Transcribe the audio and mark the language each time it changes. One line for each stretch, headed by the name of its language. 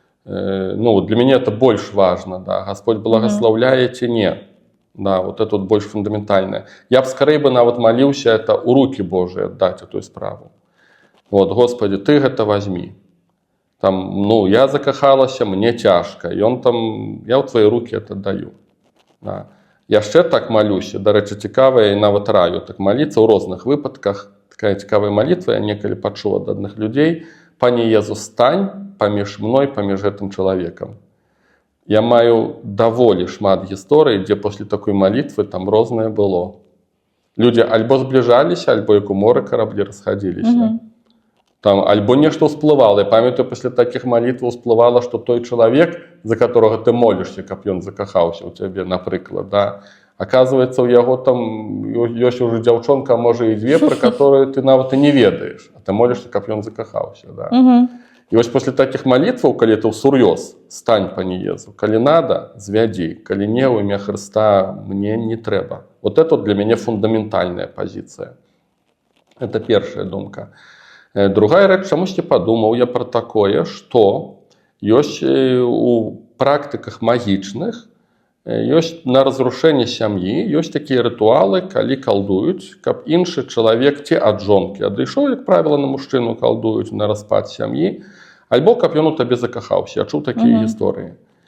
Russian: Ну, для меня это больше важно, да, Господь благословляе
Belarusian: ці не,
Russian: да, вот это вот больше фундаментальное. Я бы скорее бы нават молился это у руки Божьи отдать эту справу. Вот, Господи, ты это возьми. Там, ну, я закахалася, мне тяжко, и он там, я в твои руки это даю. Да.
Belarusian: Я ще так молюся, до речі, цікаво, і нават раю так молиться у розных выпадках. Такая цікавая молитва, я некалі пачуў ад адных людей. Пане Езус, стань паміж мной, паміж гэтым чалавекам. Я маю даволі шмат гісторый, дзе пасля такой молитвы там рознае было. Людзі альбо збліжаліся, альбо як у моры караблі расхадзіліся. Там альбо нешта ўсплывала. Я памятаю, пасля такіх молитв ўсплывала, што той чалавек, за которого ты молішся, каб ён закахаўся ў цябе, напрыклад, да, оказывается, у яго там ёсць уже дзяўчонка, можа і дзве, пра которую ты нават і не ведаеш, а ты молішся, каб ён закахаўся, да. І вось после таких молитваў, калі ты ўсур'ёз, стань, пане Езу, калі надо, звядзі, калі не, у імя Христа мне не трэба.
Russian: Вот это
Belarusian: для мяне
Russian: фундаментальная позиция.
Belarusian: Это першая думка. Другая рэч, чамусьці падумаў я пра такое, што ёсць у практыках магічных, ёсць на разрушэнне сям'і, ёсць такія рытуалы, калі калдуюць, каб іншы чалавек ці ад жонкі адышоў, як правіла, на мужчыну калдуюць на распад сям'і, альбо каб ён у табе закахаўся. Я чуў такія гісторыі.